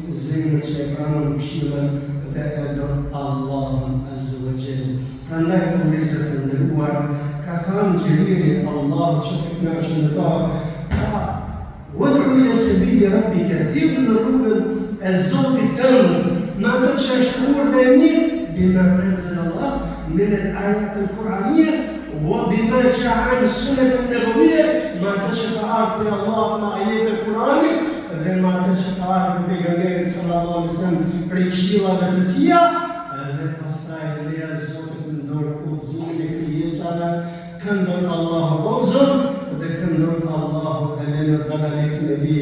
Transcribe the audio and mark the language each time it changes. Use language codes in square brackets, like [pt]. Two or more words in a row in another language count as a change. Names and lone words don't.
[sq] zemrën që e pranon këshillën dhe e don Allahun [ar] عز وجل. [sq] Prandaj për vëllezër të nderuar, ka thënë Xhelili Allahu që kënaqën në ta, [ar] "ادع إلى سبيل ربك", [sq] thirr në rrugën e Zotit tënd, me atë që është urdhë e mirë, [ar] بما أنزل الله من الآيات القرآنية وبما جاء عن السنة النبوية, [sq] me atë që ka ardhur prej Allahut në ajetet e Kuranit dhe me atë që ka ardhur prej pejgamberit [ar] صلى الله عليه وسلم [sq] prej këshillave të tija, dhe pastaj leja Zotit në dorë udhëzimin e krijesave, këndon Allahu udhëzon dhe këndon Allahu edhe në dalaletën e tij.